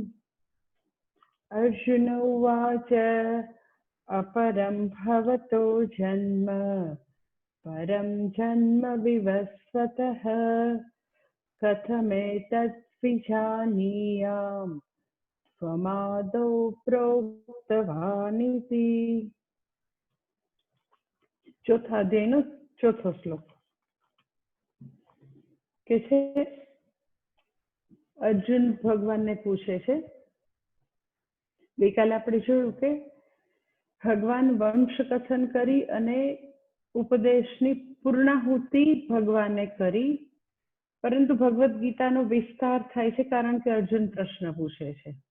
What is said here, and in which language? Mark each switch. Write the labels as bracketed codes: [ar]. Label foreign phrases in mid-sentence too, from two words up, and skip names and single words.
[sa] अर्जुन उवाच अपरं भवतो जन्म परं जन्म विवस्वतः कथमेतत् विजानीयाम् त्वमादौ प्रोक्तवानिति। [gu] ચોથા અધ્યાયનો ચોથો શ્લોક કે છે અર્જુન ભગવાનને પૂછે છે ગઈકાલે આપણે જોયું કે ભગવાન વંશ કથન કરી અને ઉપદેશની પૂર્ણાહુતિ ભગવાને કરી, પરંતુ ભગવદ્ ગીતાનો વિસ્તાર થાય છે કારણ કે અર્જુન પ્રશ્ન પૂછે છે